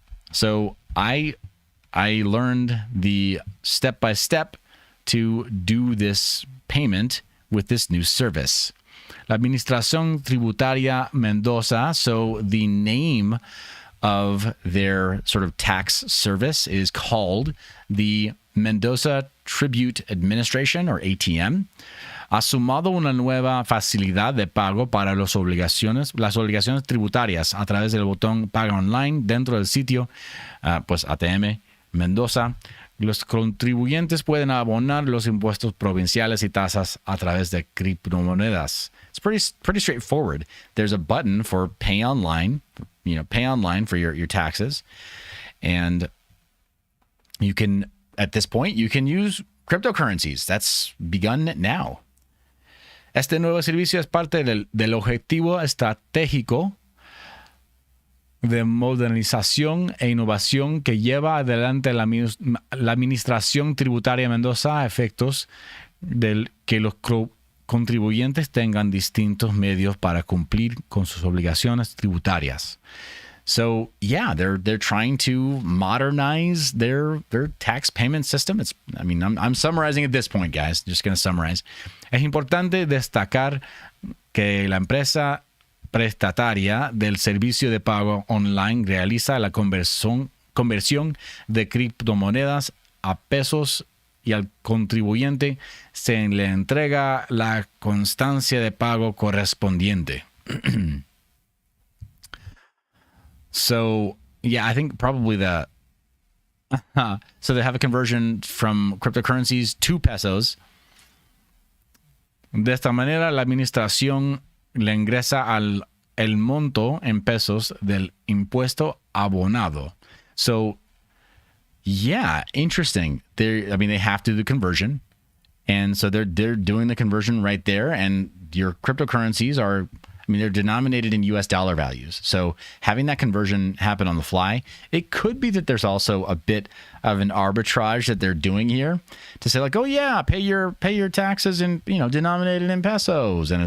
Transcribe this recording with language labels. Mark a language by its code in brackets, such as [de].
[en] So I learned the step-by-step to do this payment with this new service. La Administración Tributaria Mendoza, so the name of their sort of tax service is called the Mendoza Tribute Administration, or ATM. [es] Ha sumado una nueva facilidad de pago para las obligaciones tributarias a través del botón Paga Online dentro del sitio, ATM Mendoza. Los contribuyentes pueden abonar los impuestos provinciales y tasas a través de criptomonedas. [en] It's pretty straightforward. There's a button for pay online, pay online for your taxes. And you can, at this point, you can use cryptocurrencies. That's begun now. [es] Este nuevo servicio es parte del objetivo estratégico de modernización e innovación que lleva adelante la Administración Tributaria Mendoza a efectos que los contribuyentes tengan distintos medios para cumplir con sus obligaciones tributarias. [en] So yeah, they're trying to modernize their tax payment system. I'm summarizing at this point, guys. Just going to summarize. [es] Es importante destacar que la empresa prestataria del servicio de pago online realiza la conversión de criptomonedas a pesos y al contribuyente se le entrega la constancia de pago correspondiente. [en] So, yeah, I think probably so they have a conversion from cryptocurrencies to pesos. [es] De esta manera, la administración le ingresa el monto en pesos del impuesto abonado. [en] So, yeah, interesting. They have to do the conversion. And so they're doing the conversion right there. And your cryptocurrencies are, they're denominated in US dollar values. So having that conversion happen on the fly, it could be that there's also a bit of an arbitrage that they're doing here to say like, oh yeah, pay your taxes in, denominated in pesos.